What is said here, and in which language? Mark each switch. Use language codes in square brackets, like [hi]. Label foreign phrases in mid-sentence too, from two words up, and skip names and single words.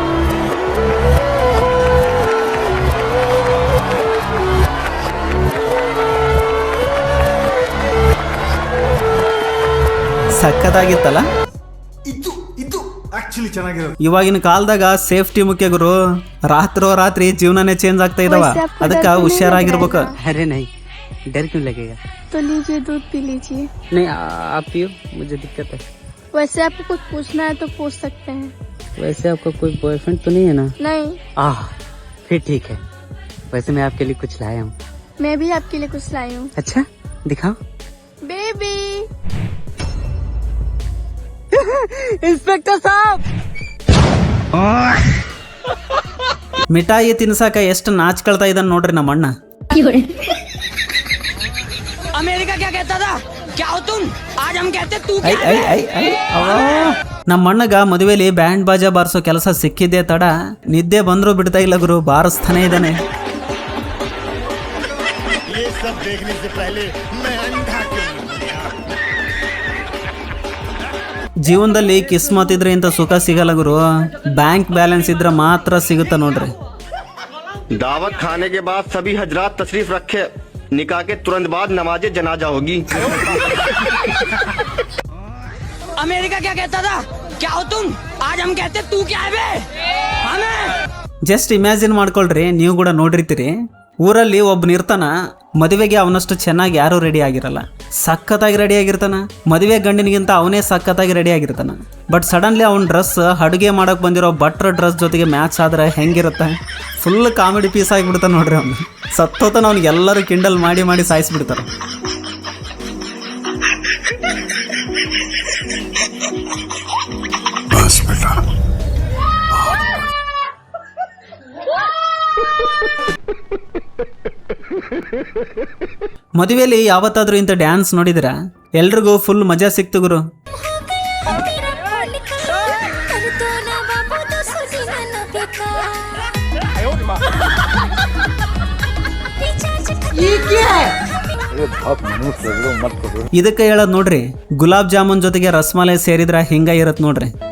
[kn] ಸಕ್ಕತ್ತಾಗಿತ್ತಲ್ಲ. ಇವಾಗಿನ ಕಾಲದಾಗ ಸೇಫ್ಟಿ ಮುಖ್ಯ ಗುರು. ರಾತ್ರಿ ಜೀವನನೇ ಚೇಂಜ್ ಆಗ್ತಾ ಇದಾವ, ಅದಕ್ಕ ಹುಷಾರಾಗಿರ್ಬೇಕು. [hi] अरे नहीं, डर क्यों लगेगा? तो लीजिए, दूध पी लीजिए. नहीं, आप पियो, मुझे दिक्कत है. वैसे आपको कुछ पूछना है तो पूछ सकते हैं. वैसे आपका कोई बॉयफ्रेंड तो नहीं है ना? नहीं. फिर ठीक है. वैसे मैं आपके लिए कुछ लाया हूँ. मैं भी आपके लिए कुछ लाई हूँ. अच्छा, दिखाओ. बेबी. इंस्पेक्टर साहब, [kn] ಮಿಠಾಯಿ ತಿನ್ಸಾಕ ಎಷ್ಟು ನಾಚ್ಕೊಳ್ತಾ ಇದ್ದಾನ ನೋಡ್ರಿ ನಮ್ಮ ಅಣ್ಣ. [hi] अमेरिका क्या कहता था? क्या हो तुम? आज हम कहते तू [kn] ಐ ಐ ಐ ಐ ಅವ್ವಾ. ನಮ್ಮ ಅಣ್ಣಗ ಮದುವೆಲಿ [hi] बैंड बाजा [kn] ಬಾರಿಸೋ ಕೆಲಸ ಸಿಕ್ಕಿದ್ದೆ ತಡ, ನಿದ್ದೆ ಬಂದ್ರು ಬಿಡ್ತಾ ಇಲ್ಲ ಗುರು, ಬಾರಿಸ್ತಾನೆ ಇದ್ದಾನೆ. [hi] ये सब देखने से पहले मैं अंधा क्यों? [kn] ಜೀವನದಲ್ಲಿ ಕಿಸ್ಮತ್ ಇದ್ರೆ ಇಂಥ ಸುಖ ಸಿಗಲ್ಲ ಗುರು. [en] bank balance [kn] ಇದ್ರೆ ಮಾತ್ರ ಸಿಗುತ್ತ ನೋಡ್ರಿ. [hi] दावत खाने के बाद सभी हजरात तशरीफ रखे, निकाह के तुरंत बाद नमाज़े जनाजा होगी। अमेरिका क्या कहता था? क्या हो तुम? आज हम कहते तू क्या है बे? हमें [en] just imagine [kn] ಮಾಡ್ಕೊಳ್ರಿ, ನೀವು ಕೂಡ ನೋಡಿರ್ತೀರಿ. ಊರಲ್ಲಿ ಒಬ್ಬನಿರ್ತಾನ, ಮದುವೆಗೆ ಅವನಷ್ಟು ಚೆನ್ನಾಗಿ ಯಾರೂ ರೆಡಿ ಆಗಿರಲ್ಲ, ಸಖತ್ತಾಗಿ ರೆಡಿ ಆಗಿರ್ತಾನ. ಮದುವೆ ಗಂಡಿನಿಗಿಂತ ಅವನೇ ಸಖತ್ತಾಗಿ ರೆಡಿ ಆಗಿರ್ತಾನ. [en] but suddenly [kn] ಅವ್ನ ಡ್ರೆಸ್ ಅಡುಗೆ ಮಾಡೋಕೆ ಬಂದಿರೋ ಭಟ್ರ ಡ್ರೆಸ್ ಜೊತೆಗೆ ಮ್ಯಾಚ್ ಆದ್ರೆ ಹೆಂಗಿರುತ್ತೆ? [en] full comedy piece [kn] ಆಗಿಬಿಡ್ತಾನೆ ನೋಡ್ರಿ ಅವ್ನು. ಸತ್ತೋತನ ಅವ್ನಿಗೆ ಎಲ್ಲರೂ ಕಿಂಡಲ್ ಮಾಡಿ ಮಾಡಿ ಸಾಯಿಸ್ಬಿಡ್ತಾರೆ. [hi] बस बेटा [kn] ಮದುವೆಯಲ್ಲಿ ಯಾವತ್ತಾದ್ರೂ ಇಂಥ ಡ್ಯಾನ್ಸ್ ನೋಡಿದಿರಾ? ಎಲ್ರಿಗೂ ಫುಲ್ ಮಜಾ ಸಿಕ್ತು ಗುರು. ಇದಕ್ಕೆ ಹೇಳೋದು ನೋಡ್ರಿ, ಗುಲಾಬ್ ಜಾಮೂನ್ ಜೊತೆಗೆ ರಸಮಲೈ ಸೇರಿದ್ರ ಹಿಂಗ ಇರತ್ ನೋಡ್ರಿ.